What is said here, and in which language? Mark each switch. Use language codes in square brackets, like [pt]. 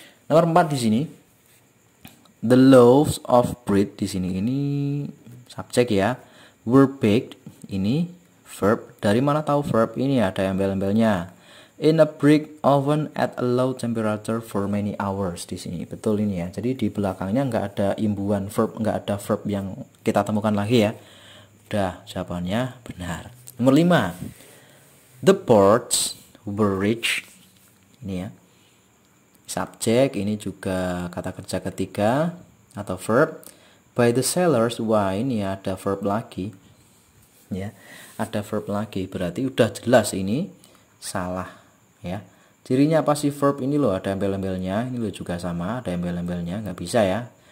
[id] Nomor 4 di sini, [en] the loaves of bread [id] di sini, ini subjek ya, [en] were baked, [id] ini verb. Dari mana tahu verb? Ini ada embel-embelnya, [en] in a brick oven at a low temperature for many hours [id] di sini. Betul ini ya. Jadi di belakangnya nggak ada imbuhan verb, nggak ada verb yang kita temukan lagi ya. Udah, jawabannya benar. Nomor 5, [en] the poors were rich, [id] ini ya, subjek. Ini juga kata kerja ketiga atau verb. [en] By the sellers, [id] wah ini ada verb lagi ya, ada verb lagi, berarti udah jelas ini salah ya. Cirinya apa sih verb ini loh, ada embel-embelnya. Ini loh juga sama, ada embel-embelnya, nggak bisa ya.